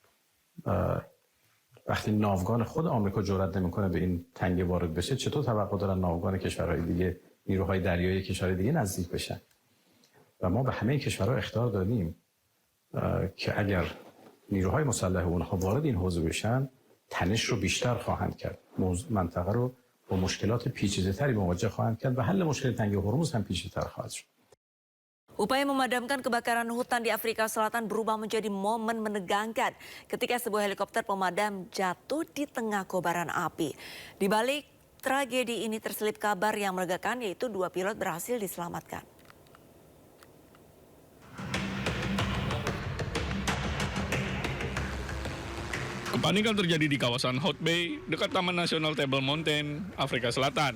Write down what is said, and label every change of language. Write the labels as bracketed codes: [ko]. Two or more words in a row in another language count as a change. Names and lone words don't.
[fa] وقتی ناوگان خود آمریکا جرئت نمیکنه به این تنگه وارد بشه، چطور توقع دارن ناوگان کشورهای دیگه، نیروهای دریایی کشورهای دیگه نزدیک بشن؟ و ما به همه کشورها اخطار دادیم که اگر نیروهای مسلح اونها وارد این حوزه بشن، تنش رو بیشتر خواهند کرد. منطقه رو با مشکلات پیچیده‌تری مواجه خواهند کرد و حل مشکل تنگه هرمز هم پیچیده‌تر خواهد شد. [id] Upaya memadamkan kebakaran hutan di Afrika Selatan berubah menjadi momen menegangkan ketika sebuah helikopter pemadam jatuh di tengah kobaran api. Di balik tragedi ini terselip kabar yang melegakan, yaitu 2 pilot berhasil diselamatkan. Kepanikan terjadi di kawasan Hout Bay, dekat Taman Nasional Table Mountain, Afrika Selatan.